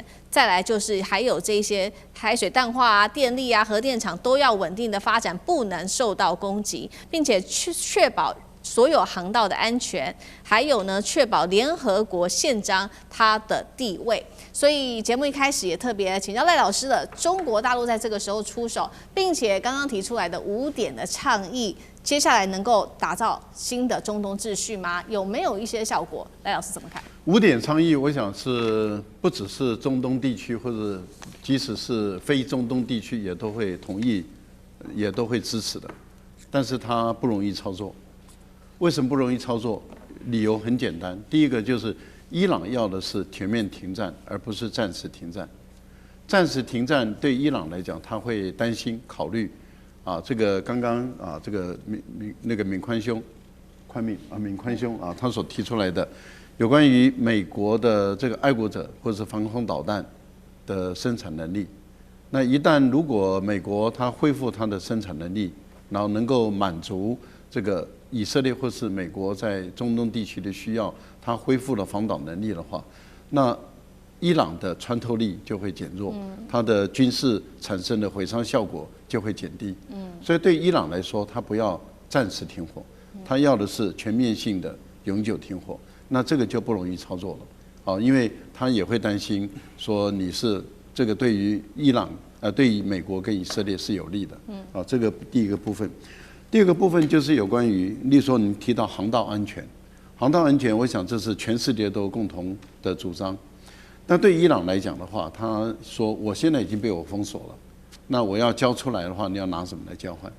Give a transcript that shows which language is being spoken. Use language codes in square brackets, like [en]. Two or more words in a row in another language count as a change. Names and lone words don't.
[zh] 再來就是還有這些海水淡化啊、電力啊、核電廠都要穩定的發展，不能受到攻擊，並且確保所有航道的安全，還有呢，確保聯合國憲章它的地位。所以節目一開始也特別請教賴老師了，中國大陸在這個時候出手，並且剛剛提出來的5點的倡議，接下來能夠打造新的中東秩序嗎？有沒有一些效果？賴老師怎麼看？5 點倡議，我想是不只是中東地區，或者即使是非中東地区也都会同意，也都會支持的，但是它不容易操作。為什麼不容易操作？理由很簡單，第一個就是伊朗要的是全面停戰，而不是暫時停戰。暫時停戰對伊朗來講，他會擔心考慮這個剛剛這個閔寬兄他所提出來的有關於美國的這個愛國者或者是防空導彈的生產能力。那一旦如果美國它恢復它的生產能力，然后能夠滿足這個以色列或是美國在中東地區的需要，它恢復了防導能力的話，那伊朗的穿透力就會減弱，它的軍事產生的毀傷效果就會減低。所以對伊朗來說，它不要暫時停火，它要的是全面性的永久停火。那這個就不容易操作了，因為他也會擔心說你是這個對於伊朗對於美國跟以色列是有利的。這個第一個部分。第二個部分就是有關於，例如說你提到航道安全，航道安全，我想這是全世界都共同的主張。那對伊朗來講的話，他說我現在已經被我封鎖了，那我要交出來的話，你要拿什麼來交換？